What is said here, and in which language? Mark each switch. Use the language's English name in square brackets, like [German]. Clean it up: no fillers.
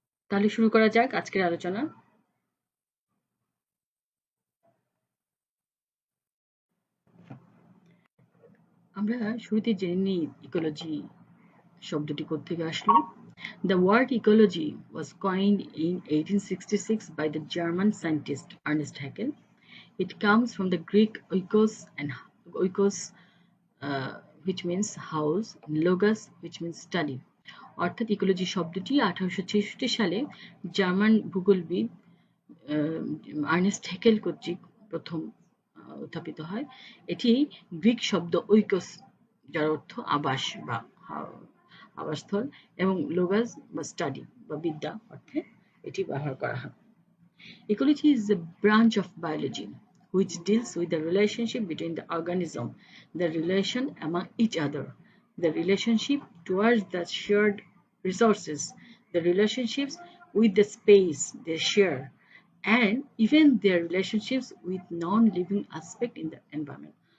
[Bangla] তাহলে শুরু করা যাক আজকের আলোচনা। আমরা শুরুতে জেনে নিই ইকোলজি শব্দটি কোত্থেকে আসলো। [English] The word ecology was coined in 1866 by the German scientist Ernest Haeckel. It comes from the Greek oikos and oikos, which means house, and logos, which means study. [Bangla] অর্থাৎ ইকোলজি শব্দটি 1866 সালে জার্মান ভূগোলবিদ আর্নেস্ট হেকেল কর্তৃক প্রথম উত্থাপিত হয়। এটি Greek শব্দ ঐকস, যার অর্থ আবাস বা আবাসস্থল, এবং লোগাস বা স্টাডি বা বিদ্যা অর্থে এটি ব্যবহার করা হয়। [English] Ecology is a branch of biology which deals with the relationship between the organism, the relation among each other, the relationship towards the shared resources, the relationships with the space they share, and even their relationships with non-living aspect in the environment.